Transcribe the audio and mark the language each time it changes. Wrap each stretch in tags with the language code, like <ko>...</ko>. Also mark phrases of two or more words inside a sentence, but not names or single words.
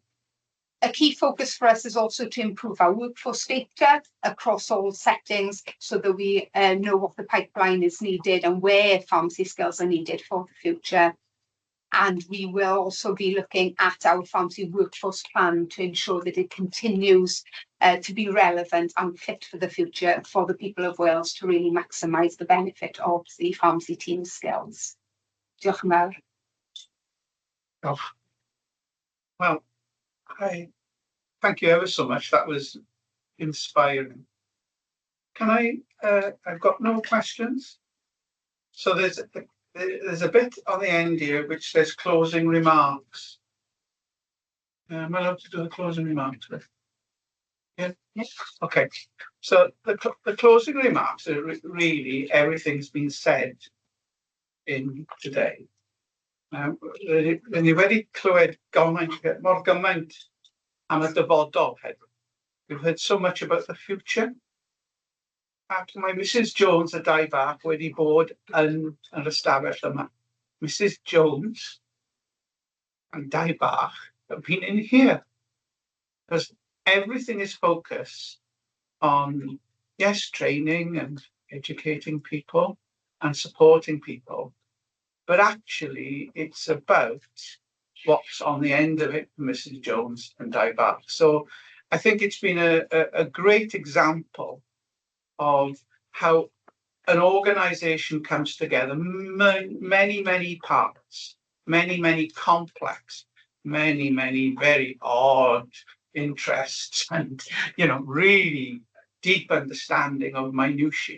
<en>A key focus for us is also to improve our workforce data across all settings so that we know what the pipeline is needed and where pharmacy skills are needed for the future. And we will also be looking at our pharmacy workforce plan to ensure that it continues to be relevant and fit for the future for the people of Wales to really maximise the benefit of the pharmacy team's skills.</en> <cy>Diolch yn fawr.</cy> <en>Oh. Well, thank you ever so much. That was inspiring. Can I've got no questions. So there's a bit on the end here which says closing remarks. Am I allowed to do the closing remarks with? Yeah. Okay. So the closing remarks are really everything's been said in today.</en> <cy>Rydyn ni wedi clywed mor gymaint am y dyfodol heddiw.</cy> <en>We've heard so much about the future.</en> <cy>Ac mae Mrs Jones a dau bach wedi bod yn yr ystafell yma.</cy> <en>Mrs Jones and</en> <cy>dau bach</cy> <en>have been in here. Because everything is focused on, yes, training and educating people and supporting people. But actually, it's about what's on the end of it for Mrs Jones and</en> <cy>dau bach.</cy> <en>So I think it's been a great example of how an organisation comes together, many parts, many complex, many very odd interests, and really deep understanding of minutiae.</en>